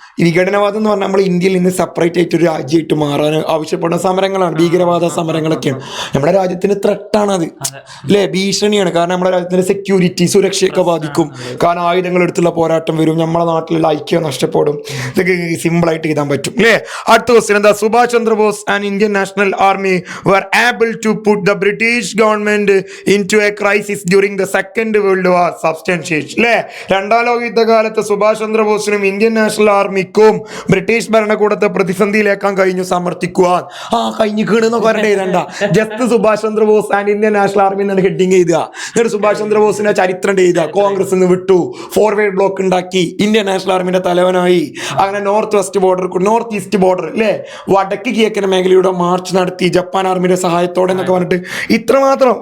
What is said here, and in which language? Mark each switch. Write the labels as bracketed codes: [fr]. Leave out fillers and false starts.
[ml] ഈ വിഘടനവാദം എന്ന് പറഞ്ഞാൽ നമ്മൾ ഇന്ത്യയിൽ നിന്ന് സെപ്പറേറ്റ് ആയിട്ട് ഒരു രാജ്യമായിട്ട് മാറാൻ ആവശ്യപ്പെടുന്ന സമരങ്ങളാണ്, ഭീകരവാദ സമരങ്ങളൊക്കെയാണ്. നമ്മുടെ രാജ്യത്തിന് ത്രെട്ടാണ് അത് അല്ലെ, ഭീഷണിയാണ്. കാരണം നമ്മുടെ രാജ്യത്തിന്റെ സെക്യൂരിറ്റി, സുരക്ഷയൊക്കെ ബാധിക്കും. കാരണം ആയുധങ്ങൾ എടുത്തുള്ള പോരാട്ടം വരും, നമ്മുടെ നാട്ടിലുള്ള ഐക്യം നഷ്ടപ്പെടും. ഇതൊക്കെ സിമ്പിൾ ആയിട്ട് എഴുതാൻ പറ്റും അല്ലേ. അടുത്ത ക്വസ്റ്റ്യൻ എന്താ, [en] Subhash Chandrabose and Indian National Army were able to put the British government into a crisis during the Second World War. [ml] Substantiate അല്ലേ. 2ാം ലോക യുദ്ധകാലത്ത് സുഭാഷ് ചന്ദ്രബോസിനും ഇന്ത്യൻ നാഷണൽ ആർമിക്കും ബ്രിട്ടീഷ് ഭരണകൂടത്തെ പ്രതിസന്ധിയിലേക്കാൻ കഴിഞ്ഞു സമർത്ഥിക്കുവാൻ. കഴിഞ്ഞിക്കണെന്നൊക്കെ പറഞ്ഞിട്ട് എഴുതണ്ട, just Subhash Chandrabose and Indian national army എന്നാണ് ഹെഡിങ് എഴുതുക. എന്നിട്ട് സുഭാഷ് ചന്ദ്രബോസിന്റെ ചരിത്രം എഴുതുക. കോൺഗ്രസ് നിന്ന് വിട്ടു, ഫോർവേഡ് ബ്ലോക്ക് ഉണ്ടാക്കി, ഇന്ത്യൻ നാഷണൽ ആർമിന്റെ തലവനായി, അങ്ങനെ നോർത്ത് ഈസ്റ്റ് ബോർഡർ അല്ലേ, വടക്ക് കിഴക്കൻ മേഖലയുടെ മാർച്ച് നടത്തി ജപ്പാൻ ആർമിയുടെ സഹായത്തോടെ എന്നൊക്കെ പറഞ്ഞിട്ട് ഇത്രമാത്രം.